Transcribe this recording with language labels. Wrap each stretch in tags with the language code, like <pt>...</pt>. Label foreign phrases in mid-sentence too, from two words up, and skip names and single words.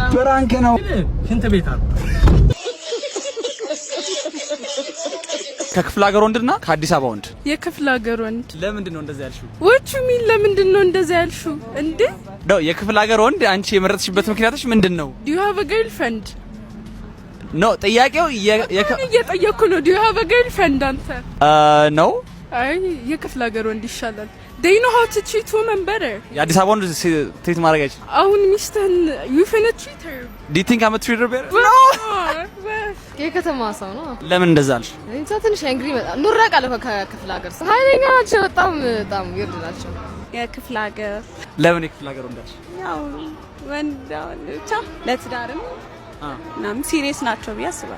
<am>ፕራንክ ነው። ሽንት ቤት አለ። ከክፍለ ሀገር ወንድና ከአዲስ አበባ ወንድ የክፍለ ሀገር ወንድ ለምንድን ነው እንደዛ ያልሽው? ወቹ ሚን ለምንድን ነው እንደዛ ያልሽው እንዴ? ነው የክፍለ ሀገር ወንድ አንቺ የመረጥሽበት ምክንያትሽ ምንድን ነው?</am> <en>Do you have a girlfriend?</en> <am>ነው ጥያቄው እየጠየኩ ነው።</am> <en>Do you have a girlfriend</en> <am>አንተ? ነው አይ የክፍለ ሀገር ወንድ ይሻላል።</am> <en>They know how to treat women better.</en> <am>የአዲስ አበባ ወንድ ትሪት ማድረግ አይችልም። አሁን ሚስትህን</am> <en>you finna treat her. Do you think I'm a treater better? No.</en> <am>የከተማ ሰው ነው። ለምን እንደዛ አልሽ? እንጃ ትንሽ እንግሪ መጣ ኑራ ቃል ከክፍለ ሀገር ሰው ኃይለኛ ናቸው። በጣም ይርድ ናቸው። የክፍለ ሀገር ለምን የክፍለ ሀገር ወንድ አልሽ? ያው ወንድ ብቻ ለትዳርም ምናምን ሲሪየስ ናቸው ብዬ አስባለሁ።</am>